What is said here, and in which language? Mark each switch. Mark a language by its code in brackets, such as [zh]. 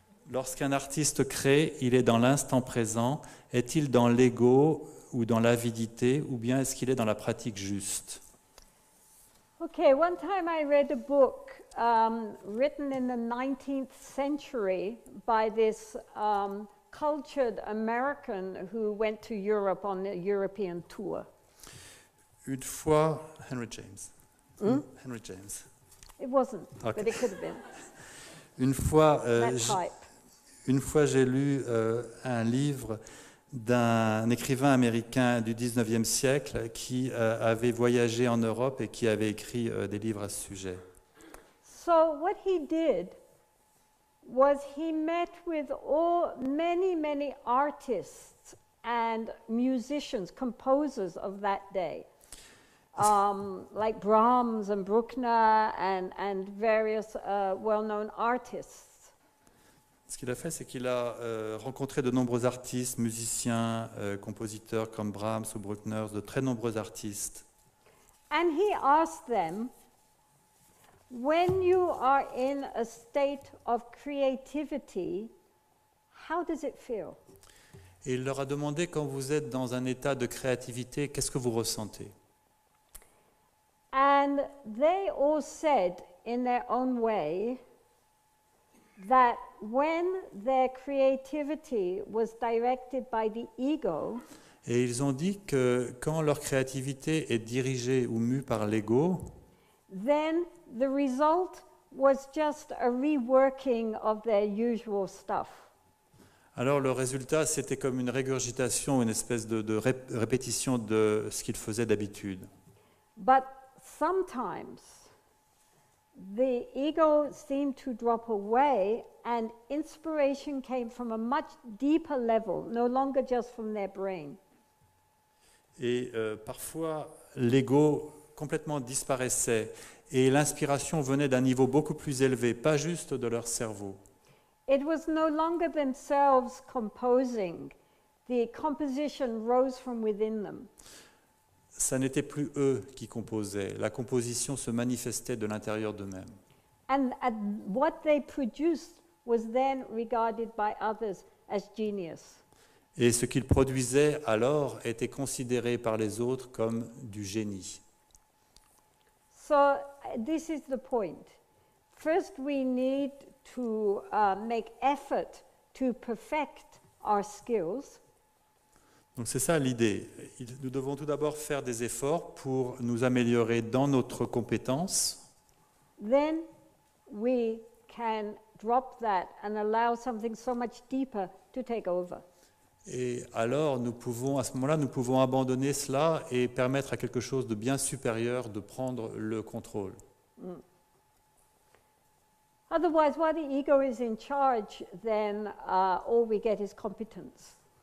[fr] Lorsqu'un artiste crée, il est dans l'instant présent. Est-il dans l'ego ou dans l'avidité, ou bien est-ce qu'il est dans la pratique juste? [en] Okay, one time I read a book written in the 19th century by this cultured American who went to Europe on a European tour. [fr] Une fois, Henry James. Henry James. [en] It wasn't, Okay. but it could have been. [fr] Une fois, [en] That type. [fr] Une fois, j'ai lu un livre d'un écrivain américain du 19e siècle qui avait voyagé en Europe et qui avait écrit des livres à ce sujet. [en] So what he did was he met with many artists and musicians, composers of that day, like Brahms and Bruckner and various well-known artists. [fr] Ce qu'il a fait, c'est qu'il a rencontré de nombreux artistes, musiciens, compositeurs comme Brahms ou Bruckner, de très nombreux artistes. [en] And he asked them, when you are in a state of creativity, how does it feel? [fr] Et il leur a demandé, quand vous êtes dans un état de créativité, qu'est-ce que vous ressentez? [en] And they all said, in their own way, that when their creativity was directed by the ego, [fr] Et ils ont dit que quand leur créativité est dirigée ou mue par l'ego, [en] then the result was just a reworking of their usual stuff. [fr] alors le résultat, c'était comme une régurgitation, une espèce de répétition de ce qu'ils faisaient d'habitude. [en] But sometimes the ego seemed to drop away and inspiration came from a much deeper level, no longer just from their brain. [fr] Et parfois, l'ego complètement disparaissait et l'inspiration venait d'un niveau beaucoup plus élevé, pas juste de leur cerveau. [en] It was no longer themselves composing. The composition rose from within them. [fr] Ça n'était plus eux qui composaient, la composition se manifestait de l'intérieur d'eux-mêmes. [en] And what they produced was then regarded by others as genius. [fr] Et ce qu'ils produisaient alors était considéré par les autres comme du génie. [en] So this is the point. First, we need to make effort to perfect our skills. [fr] Donc c'est ça l'idée. Nous devons tout d'abord faire des efforts pour nous améliorer dans notre compétence. [en] Then we can drop that and allow something so much deeper to take over. [fr] Et alors, à ce moment-là, nous pouvons abandonner cela et permettre à quelque chose de bien supérieur de prendre le contrôle. [en] Otherwise, while the ego is in charge, then all we get is competence.